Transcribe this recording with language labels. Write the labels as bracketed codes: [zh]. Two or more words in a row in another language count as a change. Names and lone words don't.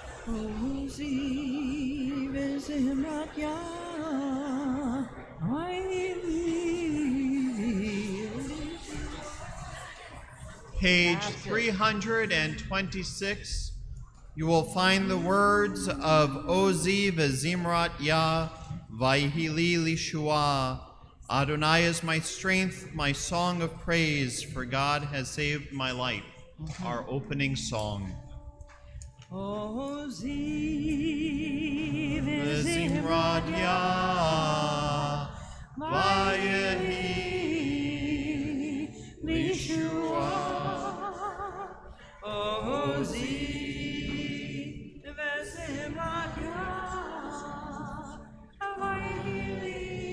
[he] עזי וזמרת יה, [en] Page 326, you will find the words of [he] עזי וזמרת יה, ויהי לי לישועה. [en] Adonai is my strength, my song of praise, for God has saved my life. Our opening song. [he] Ozi וזמרת יה, ויהי לי לישועה. עזי וזמרת יה, ויהי לי